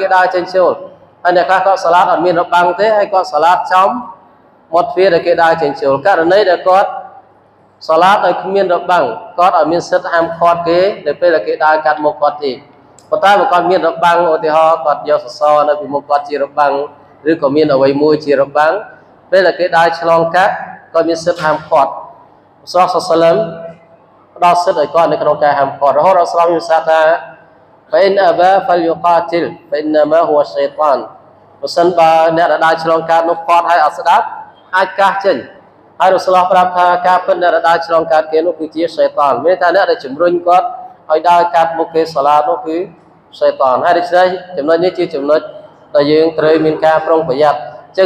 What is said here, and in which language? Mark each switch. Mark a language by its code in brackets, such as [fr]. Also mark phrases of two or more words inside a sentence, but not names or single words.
[km] ដើរចេញចូលហើយអ្នកខ្លះគាត់សាឡាតអត់មានរបាំងទេហើយគាត់សាឡាតចំមាត់ទ្វារដែលគេដើរចេញចូលករណីដែលគាត់សាឡាតដោយគ្មានរបាំងគាត់អត់មានសិទ្ធិហាមឃាត់គេនៅពេលដែលគេដើរកាត់មុខគាត់ទេប៉ុន្តែបើគាត់មានរបាំងឧទាហរណ៍គាត់យកសសរនៅពីមុខគាត់ជារបាំងឬក៏មានអ្វីមួយជារបាំងពេលដែលគេដើរឆ្លងកាត់គាត់មានសិទ្ធិហាមឃាត់រ៉ូស៊ូលសល្លមផ្ដល់សិទ្ធិឲ្យគាត់នៅក្នុងការហាមឃាត់រហូតដល់ស្លាមមានសាថា [ar] فإن أبى فليقاتل فإنما هو الشيطان [km] បើសិនបើអ្នកដែលដើរឆ្លងកាត់នោះគាត់ឲ្យអត់ស្ដាប់អាចកាសចេញហើយរ៉ូស៊ូលប្រាប់ថាការពិតអ្នកដែលដើរឆ្លងកាត់គេនោះគឺជាសៃតានមានថាអ្នកដែលជំ រុញគាត់ឲ្យដើរកាត់មុខគេសាឡាតនោះគឺសៃតានហើយដូច្នេះចំណុចនេះជាចំណុចដែលយើងត្រូវមានការប្រុងប្រយ័ត្នអញ្ចឹង